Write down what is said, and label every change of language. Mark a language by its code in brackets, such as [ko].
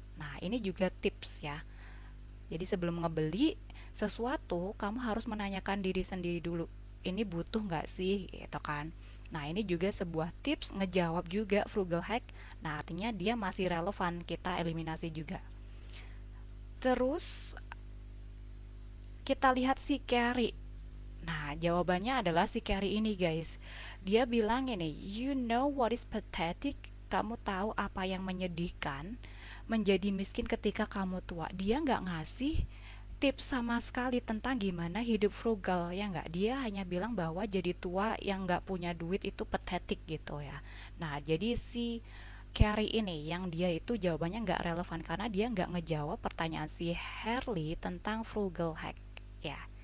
[id] Nah, ini juga tips ya. Jadi sebelum ngebeli sesuatu, kamu harus menanyakan diri sendiri dulu, ini butuh nggak sih, gitu kan. Nah, ini juga sebuah tips ngejawab juga frugal hack. Nah, artinya dia masih relevan, kita eliminasi juga. Terus kita lihat si Carrie. Nah, jawabannya adalah si Carrie ini, guys. Dia bilang ini, [en] you know what is pathetic? [id] Kamu tahu apa yang menyedihkan? Menjadi miskin ketika kamu tua. Dia nggak ngasih tips sama sekali tentang gimana hidup frugal, ya nggak. Dia hanya bilang bahwa jadi tua yang nggak punya duit itu pathetic gitu ya. Nah, jadi si Carrie ini yang dia itu jawabannya nggak relevan karena dia nggak ngejawab pertanyaan si Harley tentang frugal hack ya.